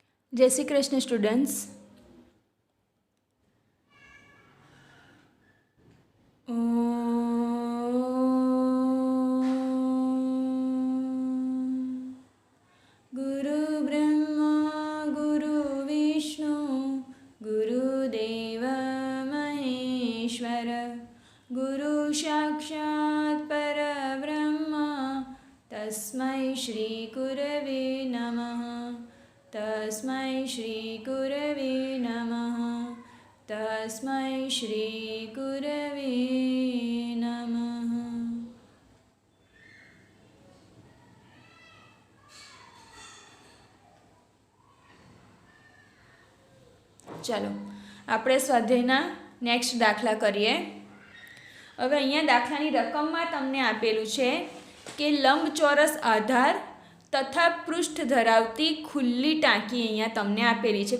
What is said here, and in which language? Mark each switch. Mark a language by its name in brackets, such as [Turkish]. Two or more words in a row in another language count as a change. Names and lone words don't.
[Hindi] जय श्री कृष्ण स्टूडेंट्स। [Sanskrit] गुरु ब्रह्मा गुरु विष्णु गुरुदेव महेश्वर गुरु साक्षात् परब्रह्म तस्मै श्री गुरवे नमः। तस्मै श्री गुरवे नमः। तस्मै श्री गुरवे नमः। [Gujarati] चलो આપણે સ્વાધ્યાયના નેક્સ્ટ દાખલા કરીએ। હવે અહીંયા દાખલાની રકમમાં તમને આપેલું છે કે લંબચોરસ આધાર તથા પૃષ્ઠ ધરાવતી ખુલ્લી ટાંકી અહીંયા તમને આપેલી છે।